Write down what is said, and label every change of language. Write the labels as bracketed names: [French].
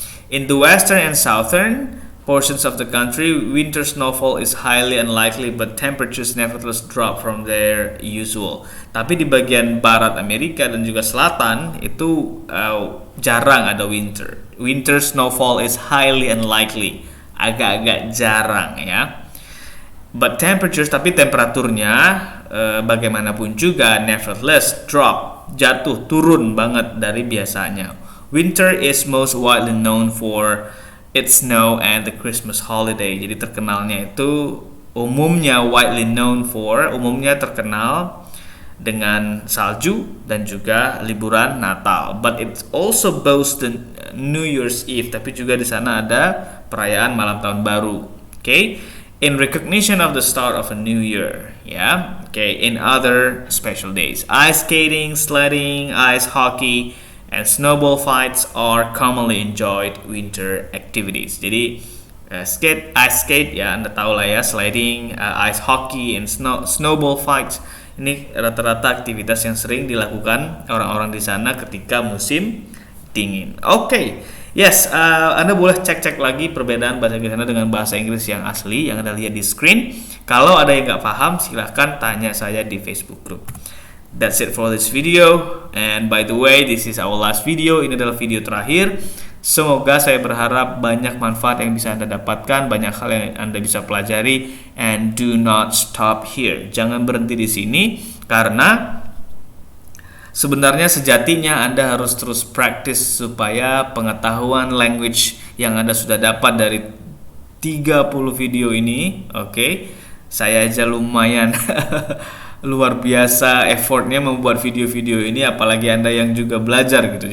[English] In the western and southern portions of the country, winter snowfall is highly unlikely, but temperatures nevertheless drop from their usual. [Indonesian] Tapi di bagian barat Amerika dan juga selatan itu jarang ada winter. [English] Winter snowfall is highly unlikely, [Indonesian] agak-agak jarang ya. [English] But temperatures, [Indonesian] tapi temperaturnya bagaimanapun juga [English] nevertheless drop, [Indonesian] turun banget dari biasanya. [English] Winter is most widely known for It Snow and the Christmas Holiday. [Indonesian] Jadi terkenalnya itu umumnya umumnya terkenal dengan salju dan juga liburan Natal. [English] But it also boasts the New Year's Eve, [Indonesian] tapi juga di sana ada perayaan malam tahun baru. Okay? [English] In recognition of the start of a new year, yeah. Okay, in other special days, ice skating, sledding, ice hockey, and snowball fights are commonly enjoyed winter activities. [Indonesian] Jadi ice skate ya Anda tahu lah ya, sledding, ice hockey, and snowball fights ini rata-rata aktivitas yang sering dilakukan orang-orang di sana ketika musim dingin. Okay. Yes, Anda boleh cek-cek lagi perbedaan bahasa Inggris Anda dengan bahasa Inggris yang asli yang Anda lihat di screen. Kalau ada yang nggak paham, silahkan tanya saya di Facebook group. [English] That's it for this video. And by the way, this is our last video. [Indonesian] Ini adalah video terakhir. Semoga saya berharap banyak manfaat yang bisa Anda dapatkan, banyak hal yang Anda bisa pelajari. [English] And do not stop here. [Indonesian] Jangan berhenti di sini, karena sebenarnya sejatinya Anda harus terus praktis supaya pengetahuan language yang Anda sudah dapat dari 30 video ini, okay, saya aja lumayan luar biasa effortnya membuat video-video ini, apalagi Anda yang juga belajar gitu.